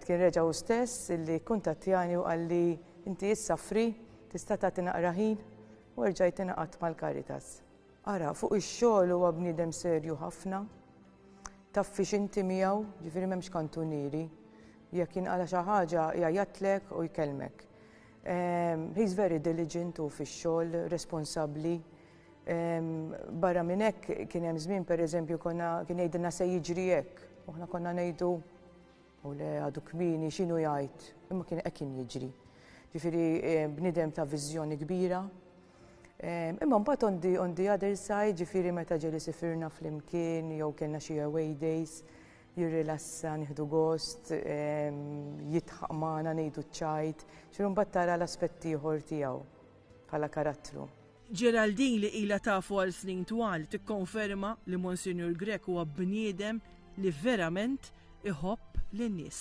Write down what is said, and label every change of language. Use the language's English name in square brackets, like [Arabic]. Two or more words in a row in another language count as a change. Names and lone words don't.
[Maltese] Kien reġa' hu stess illi kuntattjani u qalli inti issa free, tista' tagħti naqra ħin, u rġajt ingħaqad mal-Caritas. Ara, fuq ix-xogħol huwa bniedem serju ħafna, taf fiex inti miegħu, ġifieri m'hemmx kantunieri, jekk jinqala xi ħaġa jgħajjatlek u jkellmek. [English] He's very diligent [Maltese] u fix-xogħol, responsabbli. Barra minn hekk kien hemm żmien pereżempju kien jgħidilna se jiġri hekk, u aħna konna ngħidu u le għadu kmieni x'inhu jgħid, imma kien hekk kien jiġri. Ġifieri bniedem ta' viżjoni kbira. Imma mbagħad [English] on the other side, [Maltese] ġifieri meta ġieli sifirna flimkien jew kellna xi [English] away days, [Maltese] jirrilassa, nieħdu gost, jitħaq magħna ngħidu ċajt, ġifieri mbagħad tara l-aspett ieħor tiegħu bħala karattru. Geraldine li ilha tafu għal snin twal tikkonferma li Monsignor Grech huwa bniedem li verament iħobb lin-nies.